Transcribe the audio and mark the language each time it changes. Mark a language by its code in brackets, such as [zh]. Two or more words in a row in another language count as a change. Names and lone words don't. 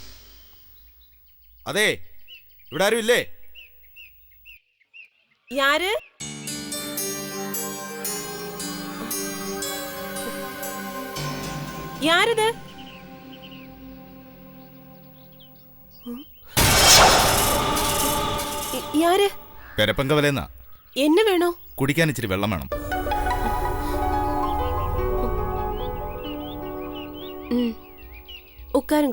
[ml] അതെ, ഇവിടെ ആരും ഇല്ലേ? [ta] யாரு? யாருது? யாரு? [ml] പെരപ്പങ്കവലെന്നാ. [ta] என்ன வேணும்? [ml] കുടിക്കാൻ ഇച്ചിരി വെള്ളം വേണം. [ta] உட்காருங்க.